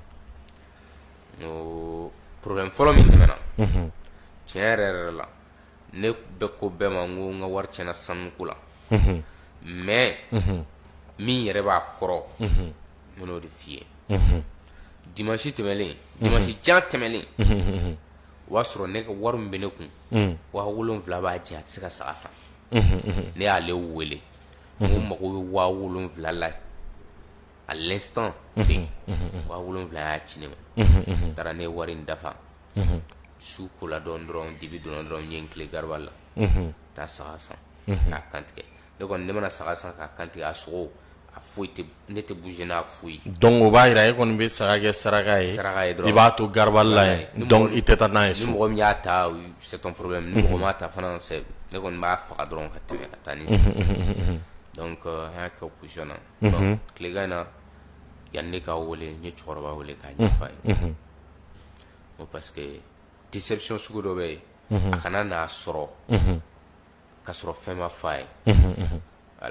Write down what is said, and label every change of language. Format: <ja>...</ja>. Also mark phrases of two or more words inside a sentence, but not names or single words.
<bm>o problème fɔlɔ min tɛmɛna tiɲɛ yɛrɛ yɛrɛ la ne bɛ ko bɛɛ ma n ko n ka wari tiɲɛna sanuko la mais min yɛrɛ b'a kɔrɔ n bɛn'o de f'i ye dimanche tɛmɛlen dimanche jan tɛmɛlen o y'a sɔrɔ ne ka wari min bɛ ne kun 7,000 b'a jɛ a tɛ se ka saga san ne y'ale wele n ko n mago bɛ 7,000 la</bm> <fr>à l'instant</fr> <bm>ten 7,000 y'a ci ne ma n taara ne ye wari in dafa su kola dɔrɔn dibi donna dɔrɔn n ye n tile Garba la taa saga san k'a kantigɛ ne kɔni ne mana saga san k'a kantigɛ a sogo a foyi tɛ ne tɛ bouger n'a foyi. donc o b'a yira e kɔni bɛ saga kɛ saraka ye dɔrɔn i b'a to Garba la yen donc i tɛ taa n'a ye so. ni mɔgɔ min y'a ta</bm> <fr>c'est ton problème</fr> <bm>ni mɔgɔ m'a ta fana ne kɔni b'a faga dɔrɔn ka tɛmɛ ka taa ni donc an y'a kɛ o position na donc tilegan in na yanni ne k'a wele n ye cɛkɔrɔba wele k'a ɲɛf'a ye o</bm> <fr>parce que</fr> <bm>déception sugu dɔ bɛ yen a kana n'a sɔrɔ ka sɔrɔ fɛn ma f'a ye voilà</bm>